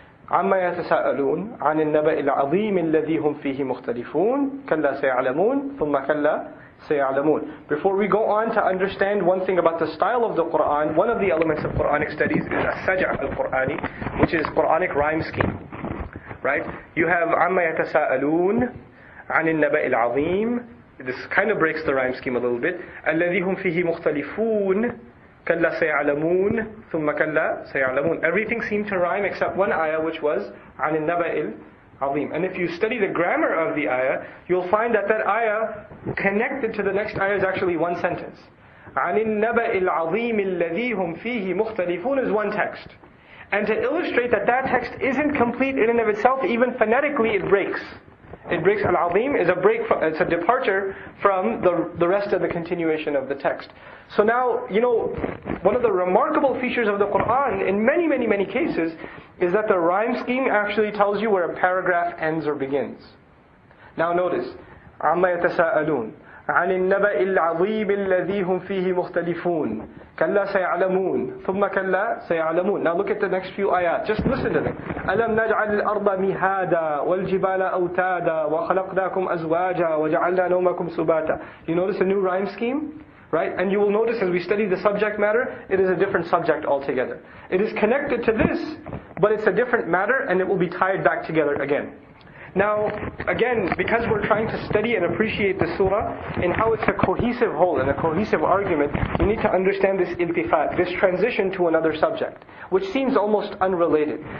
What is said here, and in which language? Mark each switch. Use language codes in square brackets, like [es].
[ar] عَمَّا يَتَسَاءَلُونَ عَنِ النَّبَإِ الْعَظِيمِ الَّذِي هُمْ فِيهِ مُخْتَلِفُونَ كَلَّا سَيَعْلَمُونَ ثُمَّ كَلَّا سَيَعْلَمُونَ. [en] Before we go on to understand one thing about the style of the Qur'an, one of the elements of Quranic studies is as-Saj'a al-Qur'ani, which is Quranic rhyme scheme. Right? You have [ar] عَمَّا يَتَسَاءَلُونَ, عن النبأ العظيم. [en] This kind of breaks the rhyme scheme a little bit. [ar] الذي هم فيه مختلفون كلا سيعلمون ثم كلا سيعلمون. [en] Everything seemed to rhyme except one ayah, which was [ar] عن النبأ العظيم. [en] And if you study the grammar of the ayah, you'll find that that ayah connected to the next ayah is actually one sentence. [ar] عن النبأ العظيم الذي هم فيه مختلفون [en] is one text. And to illustrate that that text isn't complete in and of itself, even phonetically it breaks. It breaks. Al-Azim is a break from, it's a departure from the rest of the continuation of the text. So now, one of the remarkable features of the Quran in many, many, many cases is that the rhyme scheme actually tells you where a paragraph ends or begins. Now notice, [ar] عَمَّا يَتَسَاءَلُونَ عن النبأ العظيم الذي هم فيه مختلفون كلا سيعلمون ثم كلا سيعلمون. [en] Now look at the next few ayat. Just listen to them. [ar] ألم نجعل الأرض مهادا والجبال أوتادا وخلقناكم أزواجا وجعلنا نومكم سباتا. [en] You notice a new rhyme scheme? Right? And you will notice as we study the subject matter, it is a different subject altogether. It is connected to this, but it's a different matter, and it will be tied back together again. Now, again, because we're trying to study and appreciate the surah in how it's a cohesive whole and a cohesive argument, you need to understand this iltifat, this transition to another subject, which seems almost unrelated.